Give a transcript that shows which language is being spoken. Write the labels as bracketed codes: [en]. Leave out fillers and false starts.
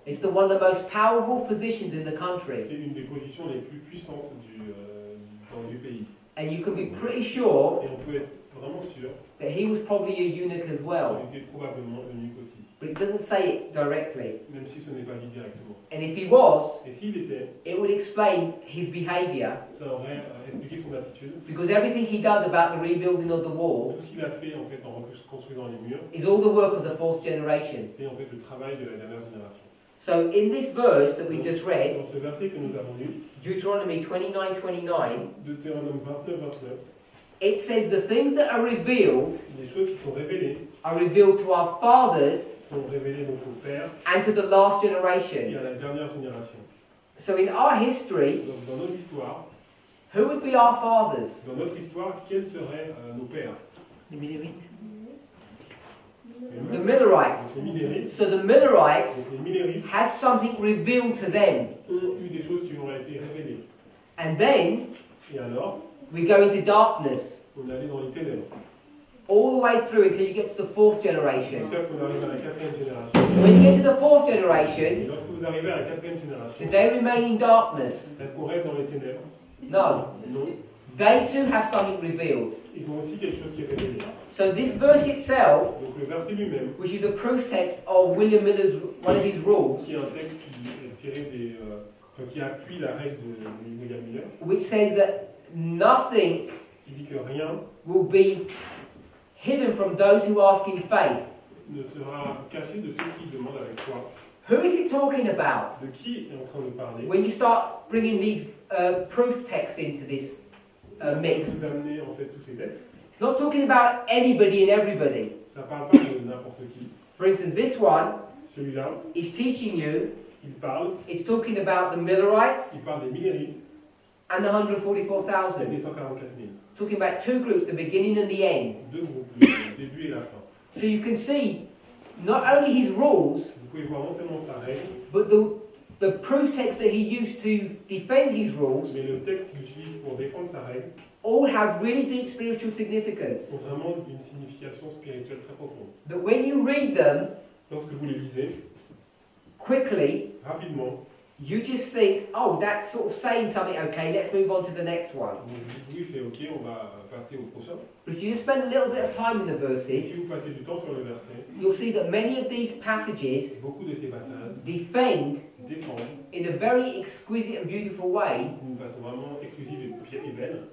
[en] It's one of the most powerful positions in the country. [fr] C'est une des positions les plus puissantes du pays. [en] And you can be pretty sure [fr] Et on peut être vraiment sûr [en] that he was probably a eunuch as well. [fr] qu'il était probablement eunuque aussi, [en] But it doesn't say it directly. [fr] même si ce n'est pas dit directement. [en] And if he was, [fr] Et s'il était, [en] it would explain his behavior, [fr] ça aurait expliqué son attitude. [en] because everything he does about the rebuilding of the wall [fr] Tout ce qu'il a fait en fait en reconstruisant les murs, [en] is all the work of the fourth generation. [fr] c'est en fait le travail de la dernière génération. [en] So in this verse that we just read, [fr] Dans ce verset que nous avons lu, [en] Deuteronomy 29:29, [fr] Deutéronome 29-29, [en] it says the things that are revealed [fr] les choses qui sont révélées [en] are revealed to our fathers [fr] sont révélées donc au Père [en] and to the last [fr] et [en] generation. [fr] à la dernière génération. [en] So in our history, [fr] Donc dans notre histoire, [en] who would be our fathers? [fr] quels seraient nos pères? Les Lévites. [en] The Millerites. [fr] Donc les Millérites. [en] So the Millerites [fr] Donc les Millérites [en] had something revealed to them. [fr] ont eu des choses qui leur ont été révélées. [en] And then [fr] Et alors, [en] we go into darkness. [fr] on est allé dans les ténèbres. [en] All the way through until you get to the fourth generation. [fr] Jusqu'à ce qu'on arrive à la quatrième génération. [en] When you get to the fourth [fr] Et [en] generation, [fr] lorsque vous arrivez à la quatrième génération, [en] did they remain in darkness? [fr] est-ce qu'on reste dans les ténèbres? [en] No. [fr] Non. [en] They too have something revealed. [fr] Ils ont aussi quelque chose qui est révélé. [en] So this verse itself, [fr] Donc le verset lui-même, [en] which is a proof text of William Miller's one of his rules, [fr] qui est un texte qui est tiré des, enfin, qui appuie la règle de William Miller, [en] which says that nothing [fr] qui dit que rien [en] will be hidden from those who ask in faith. [fr] ne sera caché de ceux qui demandent avec foi. [en] Who is it talking about? [fr] De qui est en train de parler? [en] When you start bringing these proof texts into this mix, [fr] Vous amenez en fait tous ces textes. [en] it's not talking about anybody and everybody. [fr] Ça parle pas de n'importe qui. [en] For instance, this one [fr] Celui-là, [en] is teaching you, [fr] il parle [en] talking about the Millerites [fr] des Millérites [en] and the [fr] et [en] 144,000. [fr] des 144 000. [en] It's talking about two groups, the beginning and the end. [fr] Deux groupes, le début et la fin. [en] So you can see not only his rules, [fr] Vous pouvez voir non seulement sa règle, [en] but the proof text that he used to defend his rules [fr] mais le texte qu'il utilise pour défendre sa règle [en] all have really deep spiritual significance. [fr] ont vraiment une signification spirituelle très profonde. [en] That when you read them [fr] Lorsque vous les lisez, [en] quickly, [fr] rapidement, [en] you just think, oh, that's sort of saying something, okay, let's move on to the next one. [fr] vous dites oui, c'est ok, on va passer au prochain. [en] But if you just spend a little bit of time in the [fr] Et [en] verses, [fr] si vous passez du temps sur le verset, [en] you'll see that many of these passages [fr] beaucoup de ces passages [en] defend [fr] défendent [en] in a very exquisite and beautiful way [fr] d'une façon vraiment exclusive et belle